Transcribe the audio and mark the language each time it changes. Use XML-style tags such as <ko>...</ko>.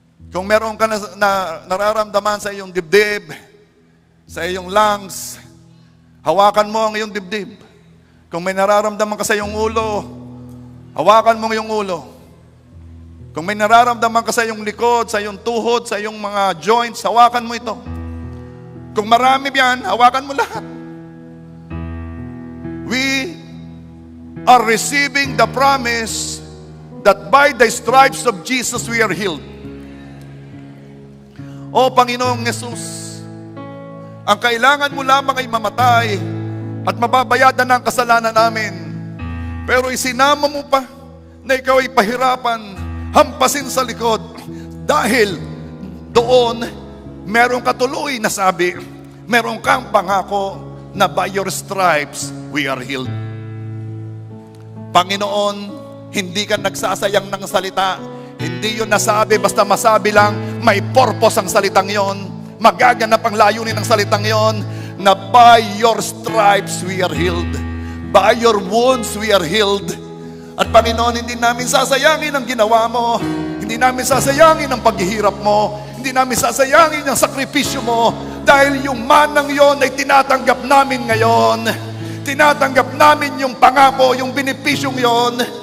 <tl>Kung meron ka nararamdaman sa iyong dibdib, sa iyong lungs, hawakan mo ang iyong dibdib. Kung may nararamdaman ka sa iyong ulo, hawakan mo ang iyong ulo. Kung may nararamdaman ka sa iyong likod, sa iyong tuhod, sa iyong mga joints, hawakan mo ito. Kung marami yan, hawakan mo lahat.</tl> <en>We are receiving the promise that by the stripes of Jesus we are healed.</en> <tl>O Panginoong Yesus, ang kailangan mo lamang ay mamatay at mababayadan ng kasalanan namin. Pero isinama mo pa na ikaw ay pahirapan, hampasin sa likod. Dahil doon, merong katuloy na sabi, meron kang pangako na</tl> <en>by your stripes, we are healed.</en> <tl>Panginoon, hindi ka nagsasayang ng salita. Hindi yun nasabi, basta masabi lang, may purpose ang salitang yon. Magaganap ang layunin ng salitang yon, na</tl> <en>by your stripes we are healed. By your wounds we are healed.</en> <tl>At Panginoon, hindi namin sasayangin ang ginawa mo. Hindi namin sasayangin ang paghihirap mo. Hindi namin sasayangin ang sakripisyo mo. Dahil yung manang yon ay tinatanggap namin ngayon. Tinatanggap namin yung pangako, yung benepisyong yon.</tl>